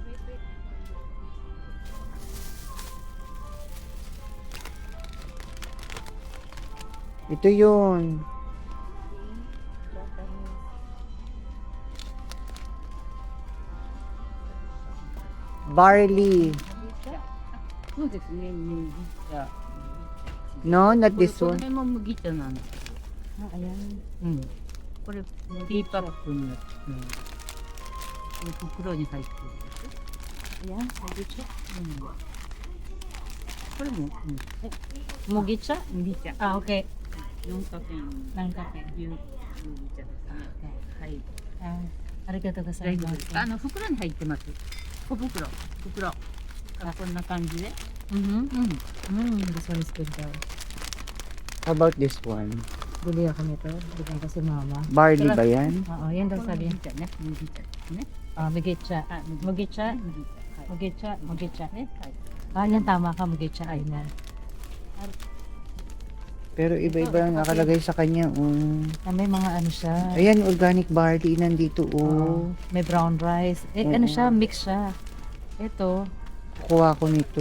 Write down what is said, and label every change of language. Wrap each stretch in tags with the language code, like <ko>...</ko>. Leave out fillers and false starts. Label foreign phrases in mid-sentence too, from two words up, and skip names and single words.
<tl>Ito yun.</tl> <en>Barley. No, not this</en> <ja>こ</ja> <en>one.</en> <ja>れも麦茶なの。</ja> <tl>Ah, ayan.</tl> <ja>うん。これティーパックになってる。うん。これ袋に入ってる。</ja> <tl>Ayan, mugicha.</tl> <ja>うん。これも、 Mugicha? うん。麦茶。</ja> <en>Ah, okay.</en> <ja>4カフェイン。</ja> <tl>Ng kape.</tl> <ja>麦茶ですね。はい。 Ah, arigato 大丈夫ですか？ gozaimasu. 袋に入ってます。小袋。袋。あ、こんな感じで。 Mhm. うん。</ja> <en>This one is good daw. How about this one?</en> <tl>Bili ako nito. Bigyan ko si mama. Barley ba yan? Oo, yan daw</tl> <ja>これ</ja> <tl>sabi.</tl> <ja>麦茶ね。麦茶ですね。 Ah, mugicha. あ、 Mugicha? 麦茶。はい。 Mugicha? Mugicha. ね。はい。</ja> <tl>Ah, yan tama ka. Mugicha. Ay na. Pero iba-iba ang nakalagay sa kanya. May mga ano siya. Ayan,</tl> <en>organic barley</en> <tl>nandito. Oo. May brown rice. Eh, ano siya? Mix siya. Ito. Kukuha ko nito.</tl>